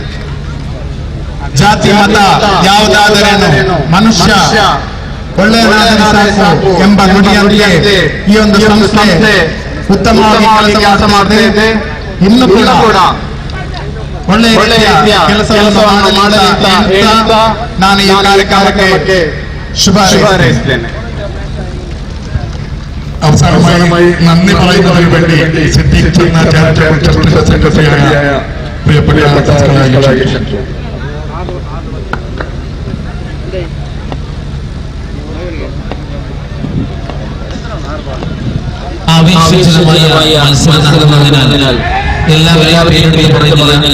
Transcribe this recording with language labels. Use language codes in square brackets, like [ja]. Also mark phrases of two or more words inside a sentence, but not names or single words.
[kn] ಜಾತಿ ಮತ ಯಾವುದಾದರೇನು ಮನುಷ್ಯ ಒಳ್ಳೆಯದಾದರೆ ಸಾಕು ಎಂಬ ನುಡಿಯಂತೆ ಈ ಒಂದು ಸಂಸ್ಥೆ ಉತ್ತಮವಾಗಿ ಕೆಲಸ ಮಾಡ್ತಾ ಇನ್ನು ಕೂಡ ಒಳ್ಳೆಯ ಕೆಲಸವನ್ನು ಮಾಡಲಿ ಅಂತ ನಾನು ಈ ಕಾರ್ಯಕ್ರಮಕ್ಕೆ ಶುಭ ಹಾರೈಸುತ್ತೇನೆ. [ml] അവസാനമായി നന്ദി പറയുന്നതിന് വേണ്ടി സിദ്ദീഖ് ചുന്ന ചാരിറ്റബിൾ ട്രസ്റ്റിന്റെ സെക്രട്ടറിയായ പ്രിയപ്പെട്ട ആവേശജനകമായ മത്സരം നടന്നതിനാൽ എല്ലാവരെയും പറയുന്നില്ല.